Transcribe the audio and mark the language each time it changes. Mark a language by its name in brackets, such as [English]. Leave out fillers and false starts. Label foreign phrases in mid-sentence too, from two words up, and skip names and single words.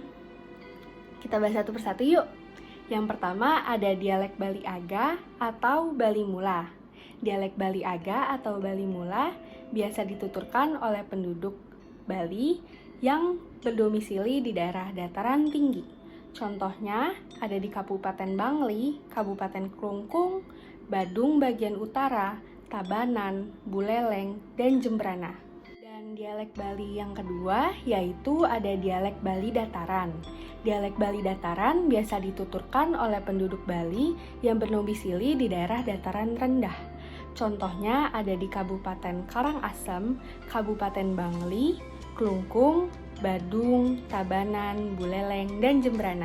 [Indonesian] Kita bahas satu persatu yuk. Yang pertama ada dialek Bali Aga atau Bali Mula. Dialek Bali Aga atau Bali Mula biasa dituturkan oleh penduduk Bali yang berdomisili di daerah dataran tinggi. Contohnya ada di Kabupaten Bangli, Kabupaten Klungkung, Badung bagian utara, Tabanan, Buleleng, dan Jembrana. Dan dialek Bali yang kedua yaitu ada dialek Bali Dataran. Dialek Bali Dataran biasa dituturkan oleh penduduk Bali yang berdomisili di daerah dataran rendah. Contohnya ada di Kabupaten Karangasem, Kabupaten Bangli, Klungkung, Badung, Tabanan, Buleleng, dan Jembrana.